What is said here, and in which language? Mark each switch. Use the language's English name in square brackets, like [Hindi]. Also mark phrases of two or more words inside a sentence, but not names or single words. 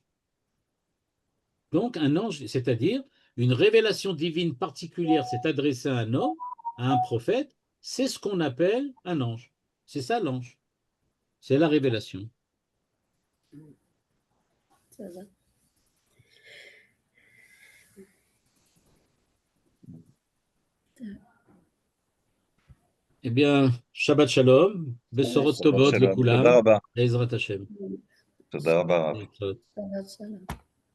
[French] Donc, un ange, c'est-à-dire une révélation divine particulière s'est adressée à un homme, à un prophète, c'est ce qu'on appelle un ange. C'est ça l'ange. C'est la révélation. Ça va. Eh bien, [Hebrew] שבת שלום, בשורות Shabbat Tobot שלום. תודה Lekulam, rabba. עזרת השם. תודה רבה. [French] Ça va.